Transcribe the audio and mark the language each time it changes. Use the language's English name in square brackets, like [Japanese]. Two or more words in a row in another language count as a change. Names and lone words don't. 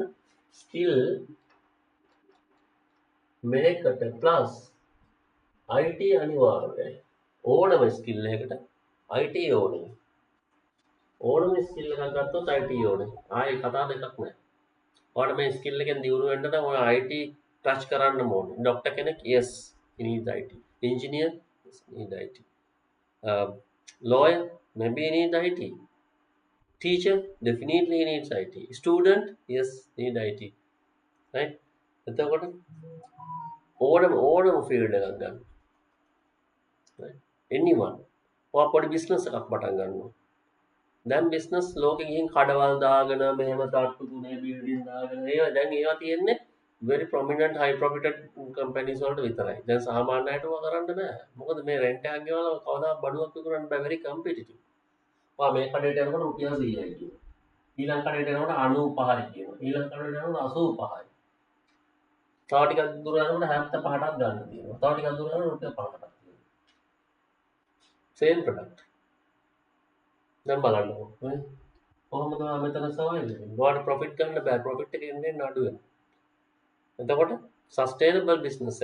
[Sinhala] ස්කිල් මේකට [English] plus IT [Sinhala] අනිවාර්යයි. ඕනම ස්කිල් එකකට IT ඕනේ. ඕනම ස්කිල් එකක් ගත්තොත් IT ඕනේ. ආයේ කතා දෙකක් නැහැ. ඔයාලට මේ ස්කිල් එකෙන් දියුණු වෙන්න නම් ඔයා [English] IT touch [Sinhala] කරන්න ඕනේ. [English] ડોක්ටර් කෙනෙක් yes he needs IT. Engineer yes, need IT. Lawyer maybe he needs IT. Teacher definitely he needs IT. Student yes need IT. right? [Sinhala] එතකොට ඕනම ෆීල්ඩ් එකක් ගන්න. [English] right? anyone [Sinhala] ඔයා පොඩි බිස්නස් එකක් පටන් ගන්නවා. දැන් බිස්නස් ලෝකෙ ගිහින් කඩවල් දාගෙන මෙහෙම තට්ටු තුනේ බිල්ඩින් දාගෙන ඒවා තියෙන්නේ [English] very prominent high profited companies [Sinhala] වලට විතරයි. දැන් සාමාන්‍ය අයට ඔවා කරන්න බෑ. මොකද මේ රෙන්ට් එකක් ගෙවලා කවදා බඩුවක් විකුණන්න බෑ. [English] very competitive. [Sinhala] ඔයා මේ කඩේට යනකොට රුපියල් 100යි කියනවා. ඊළඟ කඩේට යනකොට 95යි කියනවා. ඊළඟ කඩේට යනකොට 85යි. තව ටිකක් දුර යනකොට 75ටත් ගන්න තියෙනවා. තව ටිකක් දුර යනකොට රුපියල් 5ටත් තියෙනවා. [English] same product. [Sinhala] දැන් බලන්නකො නේ කොහොමද මෙතන සවයිද ඔයාලට ප්‍රොෆිට් ගන්න බෑ ප්‍රොෆිට් එක එන්නේ අඩු වෙනවා එතකොට [English] sustainable business